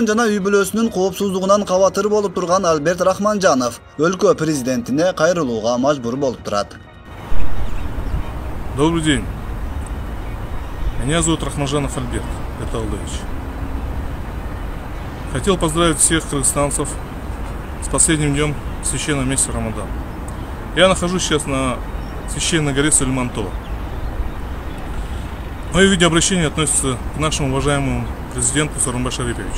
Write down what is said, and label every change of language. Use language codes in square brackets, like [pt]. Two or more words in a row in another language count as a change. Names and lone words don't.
[ky] жана үй бүлөсүнүн коопсуздугунан кабатыр болуп турган Альберт Рахманжанов өлкө президентине кайрылууга мажбур болуп турат. [ru] Добрый день. Меня зовут Рахманжанов Альберт Гатаулович. Хотел поздравить всех кыргызстанцев с последним днем священного месяца Рамадан. Я нахожусь сейчас на священной горе Сулейман-Тоо. Мое видеообращение относится к нашему уважаемому президенту Сооронбай Шариповичу.